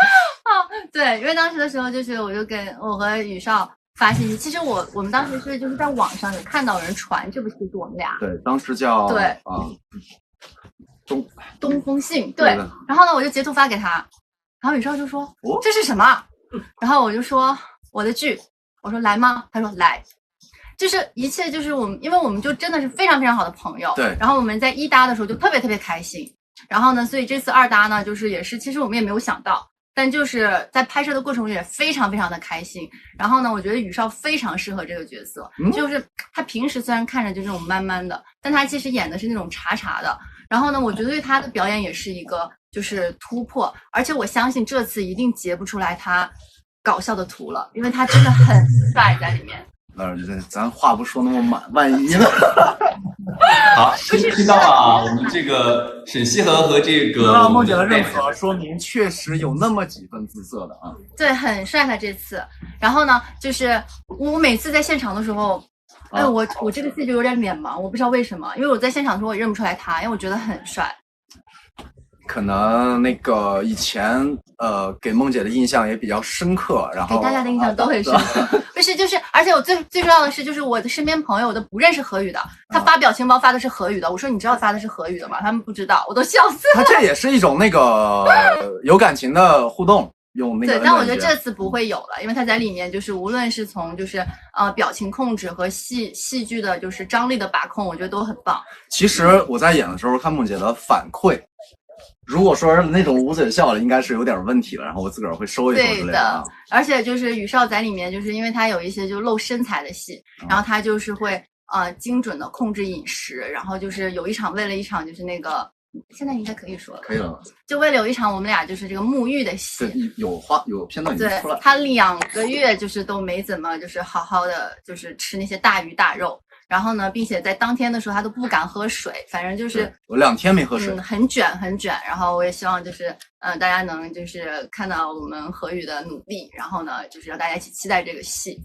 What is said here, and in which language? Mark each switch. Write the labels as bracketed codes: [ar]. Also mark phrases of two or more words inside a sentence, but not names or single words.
[zh] 對，因為當時的時候就是我和宇少發信息，其實我們當時是就是在網上有看到人傳這部戏是我們倆。對，當時叫对東風信。对，然後呢我就截圖發給他，然後宇少就說這是什麼？然後我就說我的劇，我說來嗎？他說來，就是一切就是因為我們就真的是非常非常好的朋友，對。然後我們在1搭的時候就特別特別開心，然後呢，所以這次2搭呢，就是也是其實我们也沒有想到，但就是在拍攝的過程中也非常非常的開心。然後呢，我覺得宇少非常適合這個角色，就是他平時雖然看着就這種慢慢的，但他其實演的是那種茶的。然後呢，我覺得對他的表演也是一個就是突破，而且我相信這次一定截不出來他搞笑的圖了，因為他真的很帥在裡面。咱話不說那麼滿，萬一呢？好，聽到了我們這個沈西河和這個夢姐的認可，說明確實有那麼幾分姿色的啊。對，很帥他這次。然後呢，就是我每次在現場的時候，我這個戲就有點臉盲，我不知道為什麼，因為我在現場的時候我也認不出來他，因為我覺得很帥。可能那個以前給夢姐的印象也比較深刻，然後給大家的印象都很深刻。不是，就是而且我最重要的是，就是我的身邊朋友我都不認識河語的，他發表情包發的是河語的，我說你知道發的是河語的嗎？他們不知道，我都笑死了。他這也是一種那個有感情的互動，用那個。對，但我覺得這次不會有了，因為他在裡面就是無論是從就是表情控制和戲劇的就是張力的把控，我覺得都很棒。其實我在演的時候看夢姐的反饋。如果說是那種捂嘴笑的，應該是有點問題了，然後我自個兒會收一收之類的。對的，而且就是宇少在裡面，就是因為他有一些就露身材的戲，然後他就是會精準的控制飲食，然後就是有一場為了一場就是那個現在應該可以說了，可以了，就為了有一場我們倆就是這個沐浴的戲，對，有片段已經出來，對，他2個月就是都沒怎麼就是好好的就是吃那些大魚大肉。然後呢，並且在當天的時候，他都不敢喝水，反正就是我2天沒喝水，很卷。然後我也希望就是大家能就是看到我們河語的努力，然後呢，就是让大家一起期待這個戲。